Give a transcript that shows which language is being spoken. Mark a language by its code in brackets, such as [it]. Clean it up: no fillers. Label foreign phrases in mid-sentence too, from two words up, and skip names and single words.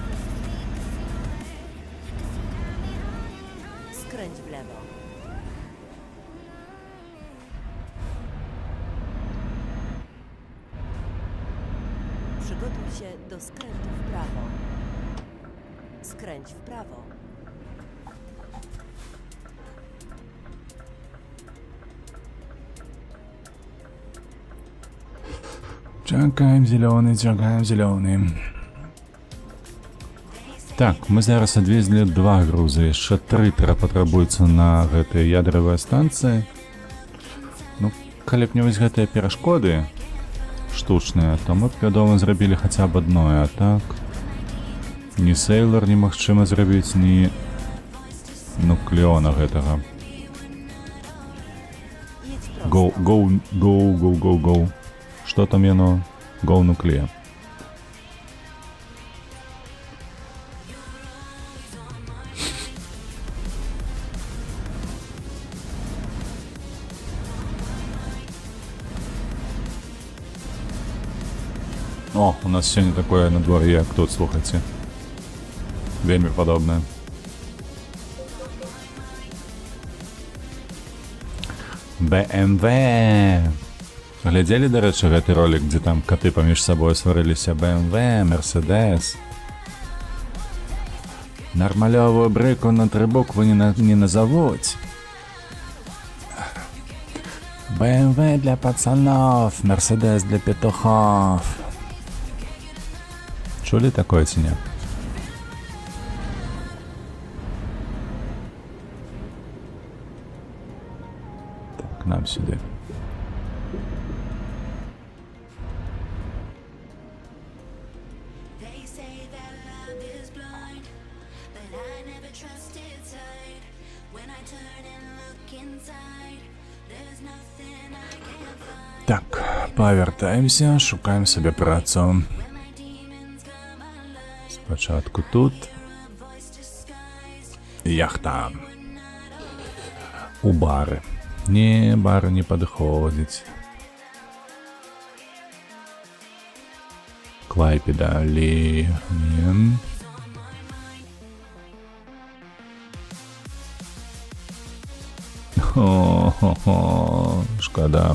[pl] Skręć w lewo. Przygotuj się do skrętu w prawo. Skręć w prawo. [be] Чакаем зялёны. Так, мы зараз адвезлі 2 грузы, яшчэ 3 патрабуюцца на гэтыя ядравыя станцыі. Ну, калі б не вось гэтыя перашкоды штучныя, то мы б, вядома, зрабілі хаця б адное, а так ні Сейлор немагчыма зрабіць, ні нуклеона гэтага. [pl] Jedź prosto. [be] Go. Што там яно? Go нуклея. О, у нас сёння такое надвор'е, як тут, слухайце. Вельмі падобнае. BMW. Глядзелі, дарэчы, гэты ролик, дзе там каты паміж сабой сварыліся? BMW, Mercedes. Нармалёвую брыку на 3 буквы не назовуць. [ru] BMW для пацанов, Mercedes для петухов. [be] Чулі такое ці не? Так, нам сюди. [en] They say that love is blind, but I never trusted sight. When I turn and look inside, there's nothing I can't find. [uk] Так, повертаємося, шукаємо собі працю. [en] When my demons come alive, [uk] Спочатку тут. [en] voice disguised. [uk] Яхта. У бары. Не, бары не підходять. Клайпеда, Ні. Хо-хо-хо, шкода.